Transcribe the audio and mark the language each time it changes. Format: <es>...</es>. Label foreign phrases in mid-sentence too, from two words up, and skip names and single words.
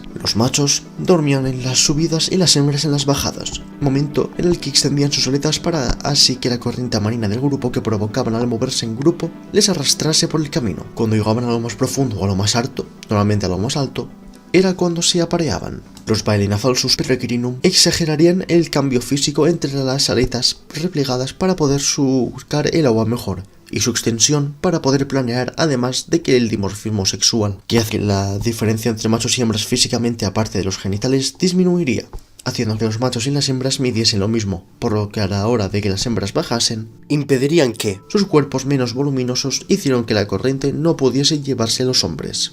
<es>Los machos dormían en las subidas y las hembras en las bajadas, momento en el que extendían sus aletas para así que la corriente marina del grupo que provocaban al moverse en grupo les arrastrase por el camino. Cuando llegaban a lo más profundo o a lo más alto, normalmente a lo más alto, era cuando se apareaban. Los Baelena Falsus peregrinum exagerarían el cambio físico entre las aletas replegadas para poder surcar el agua mejor, y su extensión para poder planear, además de que el dimorfismo sexual, que hace la diferencia entre machos y hembras físicamente aparte de los genitales, disminuiría, haciendo que los machos y las hembras midiesen lo mismo, por lo que a la hora de que las hembras bajasen, impedirían que sus cuerpos menos voluminosos hicieron que la corriente no pudiese llevarse a los hombres.</es>